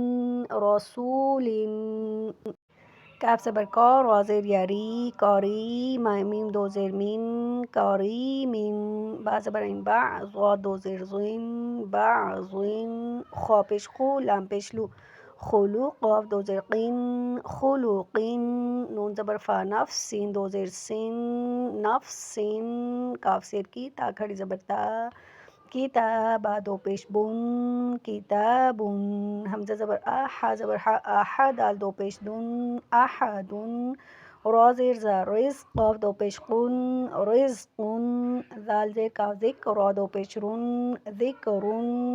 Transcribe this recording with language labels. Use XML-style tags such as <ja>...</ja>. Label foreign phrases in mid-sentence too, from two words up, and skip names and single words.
<ur>رسولن، کاف زبر کا، را زیر یاری، کاری، میم دو زیر من، کریمن، با زبر عین با، ضاد دو زیر زن، بعضن، خا پیش خو، لام پیش لو، خلو، قاف دو زیر قن، خلقن، نون زبر فا نفس، سین دو زیر سن، نفسن، کاف زیر کی، تا کھڑی زبر تا، کتابا دو پیش بن، کتابن، حمزہ زبر آ، ح زبر ح، اح، دال دو پیش دن، احدن، را زیر زا، رزق، قاف دو پیش قن، رزقن، ذال زیر کاف ذک، را دو پیش رن، ذکرن۔</ur>